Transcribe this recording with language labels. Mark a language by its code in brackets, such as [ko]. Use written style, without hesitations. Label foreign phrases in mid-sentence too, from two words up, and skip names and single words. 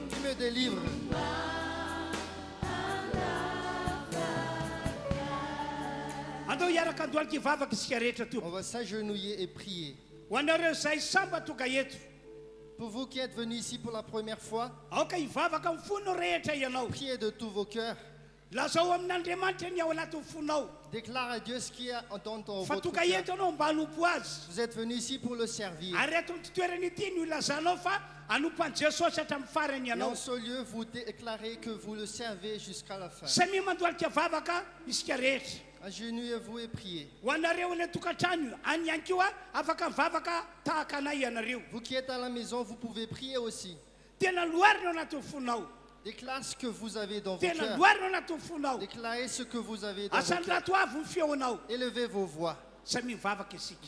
[fr] Qui me délivre. [mg] Andao hiaraka andohalika hivavaka isika rehetra [fr] On [mg] tompo. [fr] va s'agenouiller et prier. [mg] Ho anareo izay samba tonga eto. [fr] Pour vous qui êtes venus ici pour la première fois, [mg] Aoka hivavaka amin'ny fonao rehetra ianao. [fr] priez de tous vos cœurs. [mg] Lazao amin'Andriamanitra ny ao anatin'ny fonao. [fr] Déclare à Dieu ce qui est dans ton [mg] Fa [fr] votre [mg] tonga [fr] cœur. [mg] eto anao mba hanompo azy. [fr] Vous êtes venus ici pour le servir. [mg] Ary eto amin'ny toerana ity no ilazanao fa hanompo an Jesosy hatramin'ny farany [fr] Et en [mg] ianao. [fr] ce lieu, vous déclarez que vous le servez jusqu'à la fin. [mg] Samy mandohalika vavaka isika rehetra. [fr] Agenouillez-vous et priez. [mg] Ho anareo any tokantrano io, any ihany koa afaka mivavaka tahaka anay ianareo. [fr] Vous qui êtes à la maison, vous pouvez prier aussi. [mg] Tena loharina ao anatin'ny fonao. [fr] Déclare ce que vous avez dans vos [mg] Tena [fr] cœurs. [mg] loharina ao anatin'ny fonao. [fr] Déclarez ce que vous avez dans vos [mg] Asan'ny [fr] cœurs. [mg] rato avy ny feonao. [fr] Élevez vos voix. [mg] Samy mivavaka isika.